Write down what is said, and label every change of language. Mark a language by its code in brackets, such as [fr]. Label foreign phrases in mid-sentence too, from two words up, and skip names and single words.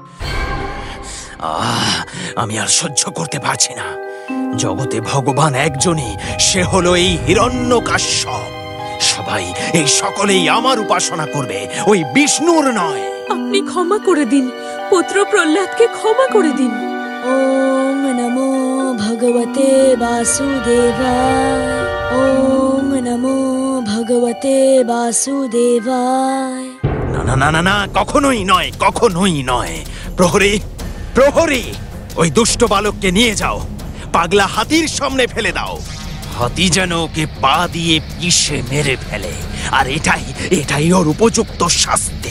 [bn] আমি আর সহ্য করতে পারছি না। জগতে ভগবান একজনই, সে হলো এই হিরণ্যকাশ্যপ। সবাই, এই সকলেই আমার উপাসনা করবে, ওই বিষ্ণুর নয়। আপনি ক্ষমা করে দিন, পুত্র প্রহ্লাদকে ক্ষমা করে দিন। [sa] ওম নমো ভগবতে বাসুদেবায়। ওম নমো ভগবতে বাসুদেবায়। [bn] না না না না না, কখনোই নয়, কখনোই নয়। প্রহরী, প্রহরী, ওই দুষ্ট বালককে নিয়ে যাও, পাগলা হাতির সামনে ফেলে দাও। হাতি যেন ওকে পা দিয়ে পিষে মেরে ফেলে, আর এটাই ওর উপযুক্ত শাস্তি।